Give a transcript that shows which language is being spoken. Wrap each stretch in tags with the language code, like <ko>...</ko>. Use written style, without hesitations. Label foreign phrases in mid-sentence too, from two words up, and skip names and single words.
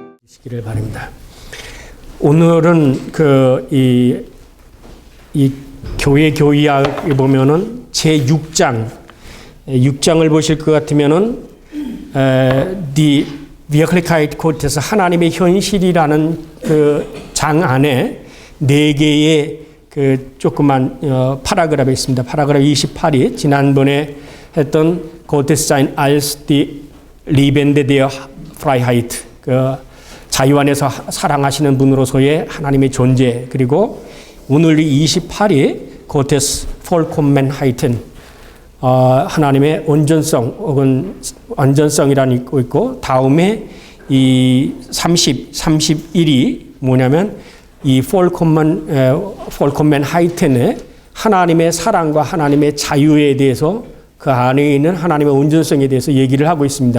<ko>시기를 바랍니다. 오늘은 이 교회 교의학에 보면은 제 6장을 보실 것 같으면은</ko> <de>Die Wirklichkeit Gottes,</de> <ko>하나님의 현실이라는 그 장 안에 4개의 그 조그만 파라그раф이 있습니다. 파라그раф 28이 지난번에 했던</ko> <de>Gottes sein als die Liebende der Freiheit,</de> <ko>그 자유 안에서 사랑하시는 분으로서의 하나님의 존재, 그리고 오늘 이 28이</ko> <de>Gottes Vollkommenheiten,</de> <ko>하나님의 온전성 혹은 완전성이라는 거 있고, 다음에 이 31이 뭐냐면 이 Vollkommenheiten의 하나님의 사랑과 하나님의 자유에 대해서, 그 안에 있는 하나님의 온전성에 대해서 얘기를 하고 있습니다.</ko>